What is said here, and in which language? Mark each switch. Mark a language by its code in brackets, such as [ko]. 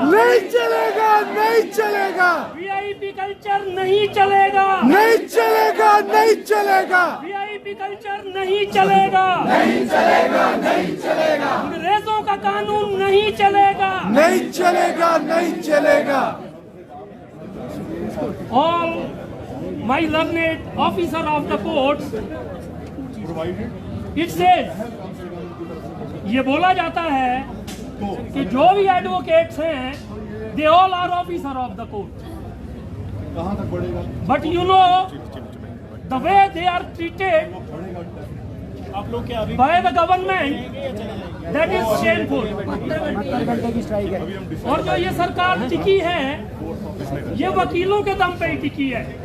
[hi] नहीं चलेगा, नहीं चलेगा। VIP कल्चर नहीं चलेगा, नहीं चलेगा, नहीं चलेगा। VIP कल्चर नहीं चलेगा, नहीं चलेगा, नहीं चलेगा। अंग्रेजों का कानून नहीं चलेगा, नहीं चलेगा, नहीं चलेगा। [en] All my learned officer of the courts, it says, [hi] ये बोला जाता है कि जो भी एडवोकेट्स हैं, [en] they all are officer of the court. [hi] कहाँ तक बढ़ेगा? [en] But you know, the way they are treated by the government, that is shameful. [hi] और जो ये सरकार टिकी है, ये वकीलों के दम पे ही टिकी है।